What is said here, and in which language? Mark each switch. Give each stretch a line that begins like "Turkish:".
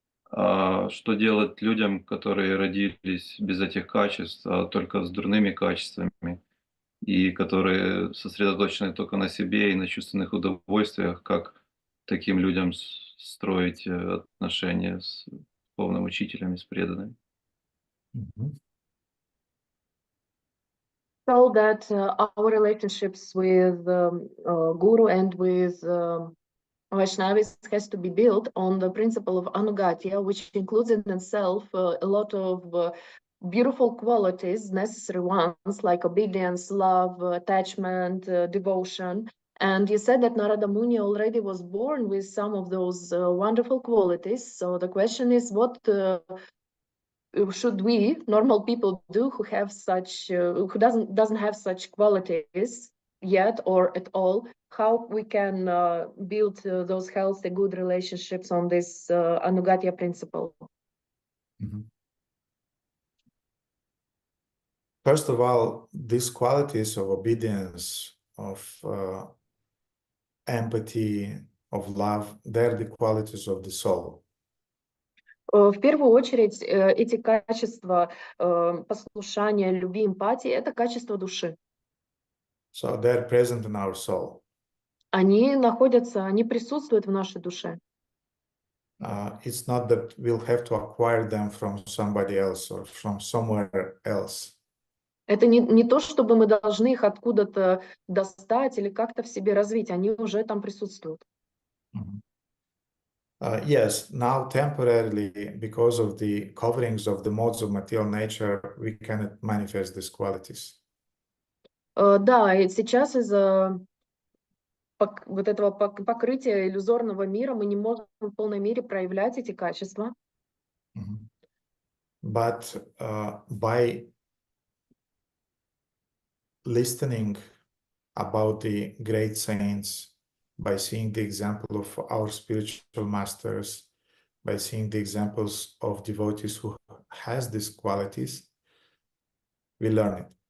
Russian: А что делать людям, которые родились без этих качеств, а только с дурными качествами, и которые сосредоточены только на себе и на чувственных удовольствиях? Как таким людям строить отношения с духовным учителем и с преданными?
English: So that our relationships with Guru and with Vaishnavis has to be built on the principle of anugatya, which includes in itself a lot of beautiful qualities, necessary ones like obedience, love, attachment, devotion. And you said that Narada Muni already was born with some of those wonderful qualities. So the question is, what should we normal people do who have such who doesn't have such qualities yet or at all? How we can build those healthy, good relationships on this anugatya principle? First of all, these qualities of obedience, of empathy, of love, they're the qualities of the soul.
Russian: В первую очередь, эти качества послушания, любви, эмпатии — это качества души.
English: So they're present in our soul.
Russian: Они присутствуют в нашей душе.
English: It's not that we'll have to acquire them from somebody else or from somewhere else.
Russian: Это не то, чтобы мы должны их откуда-то достать или как-то в себе развить, они уже там присутствуют.
English: Yes, now temporarily, because of the coverings of the modes of material nature, we cannot manifest these qualities.
Russian: Да, и сейчас из-за вот этого покрытия иллюзорного мира мы не можем в полной мере проявлять эти качества.
English: But by listening about the great saints, by seeing the example of our spiritual masters, by seeing the examples of devotees who has these qualities, we learn it.